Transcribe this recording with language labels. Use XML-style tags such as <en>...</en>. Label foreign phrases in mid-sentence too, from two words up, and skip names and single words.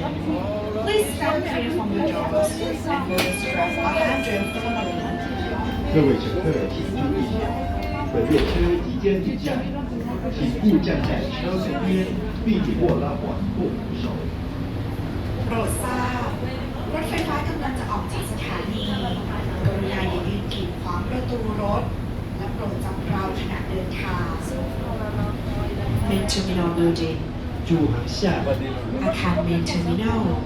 <en>Please stand clear from the doors and wear strap or handrail firmly.</en> <zh>各位乘客请注意，本列车即将抵站，请勿站在车身边，并握拉环或扶手。</zh> <th>โปรดทราบรถไฟฟ้ากำลังจะออกจากสถานีกรุณาอย่ายืนกีดขวางประตูรถและโปรดจับเราขณะเดินทาง Main Terminal Building 注航下 อาคาร Main Terminal</th>